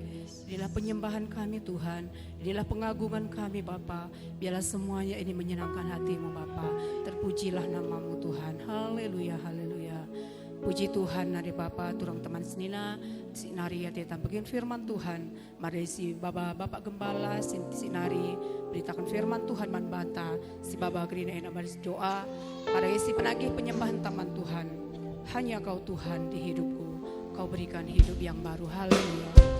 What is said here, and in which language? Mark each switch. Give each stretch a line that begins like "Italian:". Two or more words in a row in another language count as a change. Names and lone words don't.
Indonesian: Inilah penyembahan kami Tuhan, inilah pengagungan kami Bapa. Biarlah semuanya ini menyenangkan hatimu Bapa. Terpujilah namamu Tuhan. Haleluya, haleluya. Puji Tuhan
Batak Karo: nari Bapa, turang teman senina, sinari ya teta bagian firman Tuhan. Mari si Bapak Gembala, sinari beritakan firman Tuhan man banta. Si Bapak Grina ena baris doa.
Indonesian: Para isi penagih penyembahan taman Tuhan. Hanya Kau Tuhan di hidupku. Kau berikan hidup yang baru. Haleluya.